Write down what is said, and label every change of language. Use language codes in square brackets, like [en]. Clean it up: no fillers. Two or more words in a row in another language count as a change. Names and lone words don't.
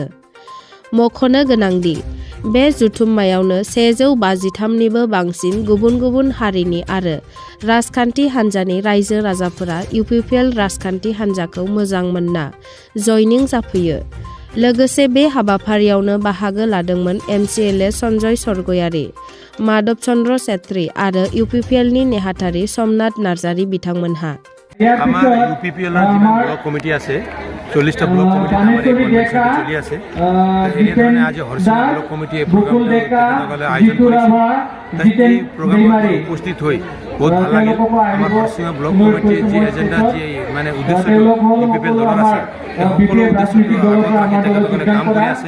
[brx] मख'नो गोनांदि बे जुथुम्मायावनो 153निबो बांसिन गुबुन गुबुन हारिनि आरो राजखान्थि हान्जानि रायजो राजाफोरा इउपिपिएल राजखान्थि हान्जाखौ मोजां मोनना जयनिं जाफैयो। लोगोसे बे हाबाफारियावनो बाहागो लादोंमोन एमसिएलए सन्जय सरगयारि, माधव चन्द्र सेत्री आरो इउपिपिएलनि नेहाथारि समनाथ नार्जारी बिथांमोनहा। [as] আমাৰ ইউপিপিএলৰ যিমান ব্লক কমিটি আছে 40টা ব্লক কমিটি আমাৰ এই কনভেনশনটো চলি আছে। এনেধৰণে আজি হৰিচিঙা ব্লক কমিটিয়ে প্ৰগ্ৰামটো তেখেতসকলে আয়োজন কৰিছে। এই প্ৰগ্ৰামত উপস্থিত হৈ বহুত ভাল লাগিল। আমাৰ হৰিচিঙা ব্লক কমিটিয়ে যি এজেণ্ডা যি মানে উদ্দেশ্যটো ইউপিপিএল দলৰ আছে সকলো উদ্দেশ্যটো আগত ৰাখি তেখেতসকলে কাম কৰি আছে।